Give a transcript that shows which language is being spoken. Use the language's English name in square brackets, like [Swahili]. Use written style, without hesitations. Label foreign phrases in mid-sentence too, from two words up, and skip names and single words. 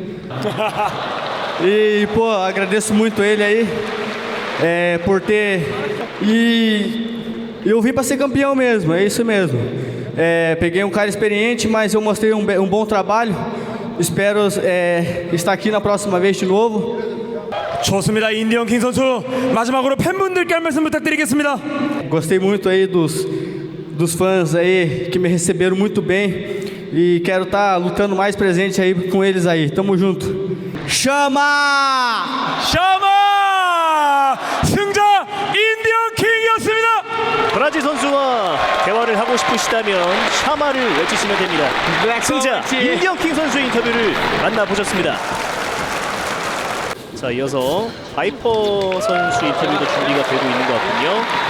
[Portuguese] E, pô, agradeço muito ele aí por ter. E eu vim para ser campeão mesmo, é isso mesmo. Peguei um cara experiente, mas eu mostrei um bom trabalho. Espero estar aqui na próxima vez de novo. [Korean] 좋습니다. 인디언킹 선수 마지막으로 팬분들께 한 말씀 부탁드리겠습니다. [Portuguese] Gostei muito aí dos fãs aí que me receberam muito bem e quero estar lutando mais presente aí com eles aí. Tamo junto. Chama! [Korean] 샤마 승자 인디언킹이었습니다. 브라질 선수와 대화를 하고 싶으시다면 샤마를 외치시면 됩니다. 승자 인디언킹 선수의 인터뷰를 만나보셨습니다. 자, 이어서 바이퍼 선수 인터뷰도 준비가 되고 있는 것 같군요.